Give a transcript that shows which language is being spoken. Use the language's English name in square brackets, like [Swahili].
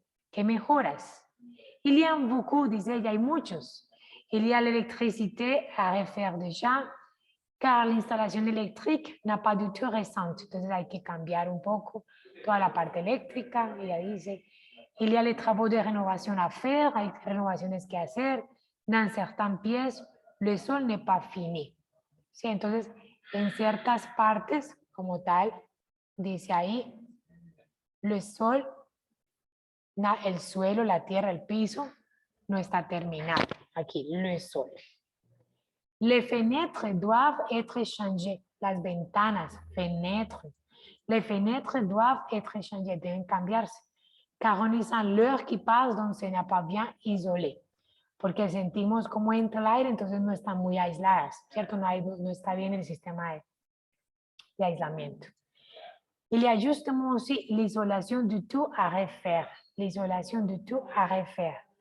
[Spanish] ¿Qué mejoras? [French] Il y a beaucoup, [Spanish] dice ella, hay muchos. [French] Il y a l'électricité à refaire déjà, car l'installation électrique n'a pas du tout récente. [Spanish] Entonces hay que cambiar un poco toda la parte eléctrica, ella dice. [French] Il y a les travaux de rénovation à faire, [Spanish] hay renovaciones que hacer. [French] Dans certaines pièces, le sol n'est pas fini. [Spanish] Sí, entonces, en ciertas partes, como tal, dice ahí, el sol, el suelo, la tierra, el piso, no está terminado. Aquí, le sol. [French] Les fenêtres doivent être changées. [Spanish] Las ventanas, [French] fenêtres. Les fenêtres doivent être changées, [Spanish] deben cambiarse. [French] Car on sent l'heure qui passe, donc ce n'est pas bien isolé. [Spanish] Porque sentimos como entra el aire, entonces no están muy aisladas, ¿cierto? No está bien el sistema de aislamiento. [French] Il y a justement aussi l'isolation du tout à refaire. L'isolation du tout à refaire.